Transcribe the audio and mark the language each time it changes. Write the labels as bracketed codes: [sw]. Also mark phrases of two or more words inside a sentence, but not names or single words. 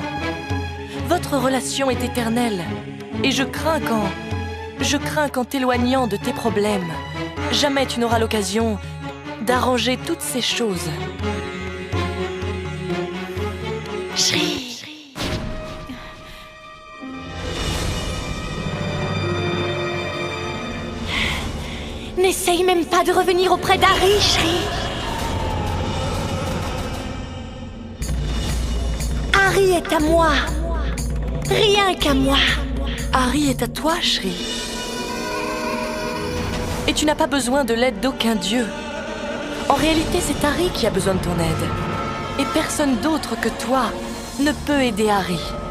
[fr] Votre relation est éternelle, et je crains qu'en t'éloignant de tes problèmes, jamais tu n'auras l'occasion d'arranger toutes ces choses. Shri. N'essaye même pas de revenir auprès d'Hari, Shri. Hari est à moi. Rien qu'à moi. Hari est à toi, Shri. Et tu n'as pas besoin de l'aide d'aucun dieu. En réalité, c'est Hari qui a besoin de ton aide. Et personne d'autre que toi ne peut aider Hari.